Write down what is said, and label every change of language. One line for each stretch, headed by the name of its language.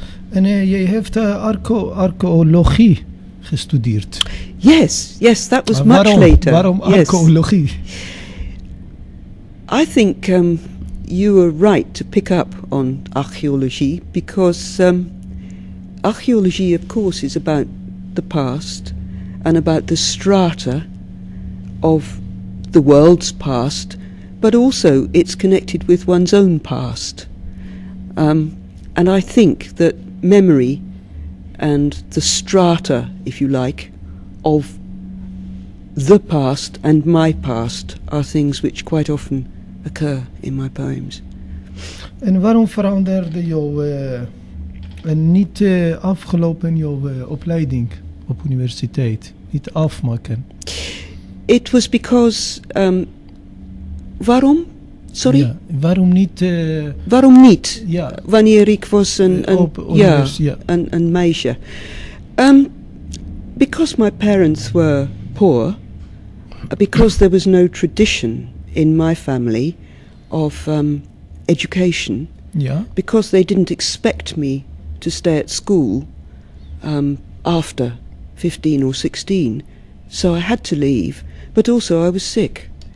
Dutch: En jij heeft archeologie gestudeerd.
English: Yes, that was
Dutch: Maar
English: much later.
Dutch: Waarom archeologie?
English: I think you were right to pick up on archaeology because archaeology, of course, is about the past and about the strata of the world's past, but also it's connected with one's own past. And I think that memory and the strata, if you like, of the past and my past are things which quite often occur in my poems.
Dutch: En waarom veranderde jouw niet afgelopen jouw opleiding op universiteit? Niet afmaken?
English: It was because...
Dutch: waarom?
English: Sorry?
Dutch: Ja, waarom niet? Waarom niet? Ja. Wanneer ik was een meisje.
English: Because my parents were poor, because there was no tradition in my family of education, because they didn't expect me to stay at school after 15 or 16, so I had to leave, but also I was sick.